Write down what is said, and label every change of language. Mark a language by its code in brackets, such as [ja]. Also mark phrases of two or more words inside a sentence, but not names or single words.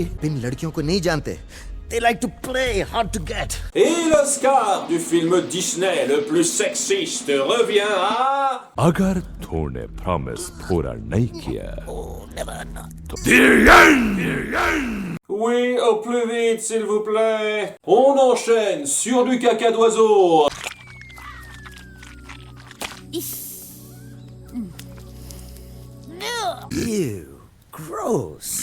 [hi] इन लड़कियों को नहीं जानते. [en] They like to play hard to get. [fr] Et l'Oscar du film Disney le plus sexiste revient à... [hi] अगर तूने प्रॉमिस पूरा नहीं किया [fr] Oui, au plus vite s'il vous plaît. On enchaîne sur du caca d'oiseau. [en] Ew, gross.